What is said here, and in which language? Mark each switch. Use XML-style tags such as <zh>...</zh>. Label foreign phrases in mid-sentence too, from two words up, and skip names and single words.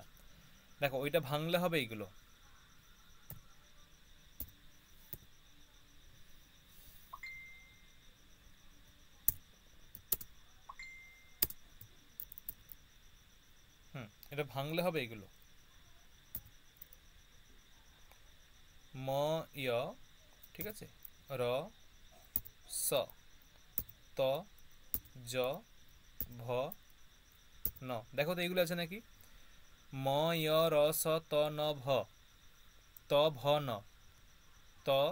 <bn>দেখো ওইটা ভাঙলে হবে এইগুলো, এটা ভাঙলে হবে এইগুলো, ম ইয়, ঠিক আছে, র স, ত জ ভ ন। দেখো তো এইগুলো আছে নাকি? ম ইয় র স ত ন ভ, ত ভ ন, ত</bn>